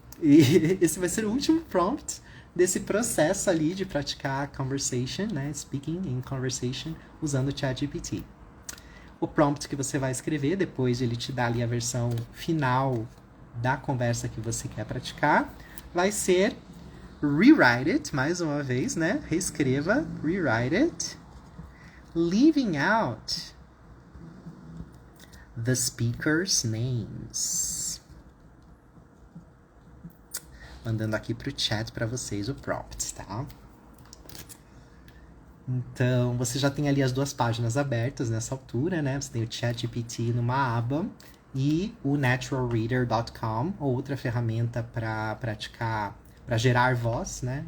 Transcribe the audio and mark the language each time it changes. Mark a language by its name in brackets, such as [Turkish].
[Portuguese] E esse vai ser o último prompt desse processo ali de praticar conversation, né? [English] Speaking in conversation, [Portuguese] usando o ChatGPT. O prompt que você vai escrever, depois de ele te dar ali a versão final da conversa que você quer praticar, vai ser [English] rewrite it, [Portuguese] mais uma vez, né? Reescreva, [English] rewrite it, leaving out the speakers' names. [Portuguese] Mandando aqui pro chat para vocês o prompt, tá? Então, você já tem ali as duas páginas abertas nessa altura, né? Você tem o ChatGPT numa aba e o naturalreader.com, outra ferramenta para praticar, para gerar voz, né?